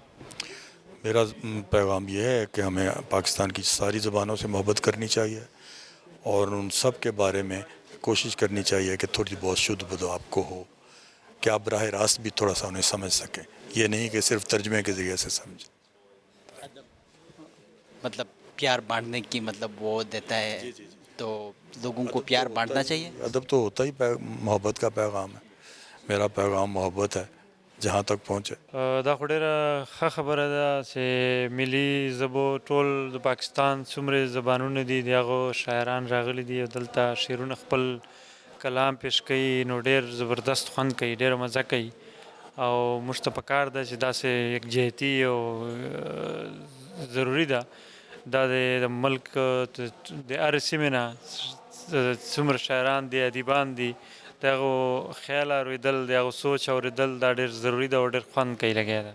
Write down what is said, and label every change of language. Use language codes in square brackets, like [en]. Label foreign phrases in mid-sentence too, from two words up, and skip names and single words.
[ur] میرا پیغام یہ ہے کہ ہمیں پاکستان کی ساری زبانوں سے محبت کرنی چاہیے اور ان سب کے بارے میں کوشش کرنی چاہیے کہ تھوڑی بہت شدھ بدو آپ کو ہو، کہ آپ براہ راست بھی تھوڑا سا انہیں سمجھ سکیں، یہ نہیں کہ صرف ترجمے کے ذریعے سے سمجھیں. مطلب پیار بانٹنے کی مطلب وہ دیتا ہے، تو لوگوں کو پیار بانٹنا چاہیے. ادب تو ہوتا ہی محبت کا پیغام ہے. میرا پیغام محبت ہے جہاں تک پہنچے. [ps] دا خو ډېره ښه خبره ده چې ملي ژبو ټول د پاکستان څومره زبانونه دي د هغو شاعران راغلي دي او دلته شعرونه خپل کلام پیش کوي، نو ډېر زبردست خوند کوي، ډېره مزه کوي. او موږ ته پکار ده چې داسې یکجهتي او ضروري ده دا د ملک د هرې سیمې نه څومره شاعران دي، ادیبان دي، دغه خیال اورېدل، دغه سوچ اورېدل دا ډېر ضروري ده او ډېر خوند کوي لګیا ده.